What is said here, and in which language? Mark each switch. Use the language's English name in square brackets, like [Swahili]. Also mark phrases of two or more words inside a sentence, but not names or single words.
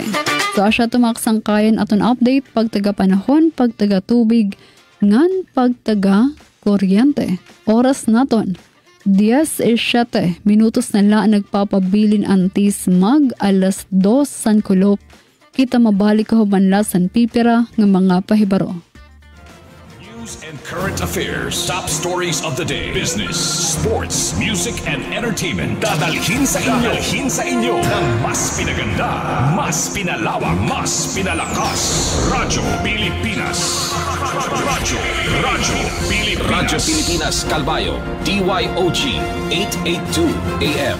[Waray] So asya tumaksang kayan aton update pagtaga panahon, pagtaga tubig, ngan pagtaga kuryente. Oras naton 10:07 minutos na lang nagpapabilin antis mag 2:00 san kulop. Kita mabalik ka humanla san pipira ng mga pahibaro. [English] And current affairs, top stories of the day, business, sports, music, and entertainment. [Filipino] Dadalhin sa inyo ng mas pinaganda, mas pinalawak, mas pinalakas. Radyo Pilipinas. Radyo Pilipinas, Calbayo, DYOG 882 AM.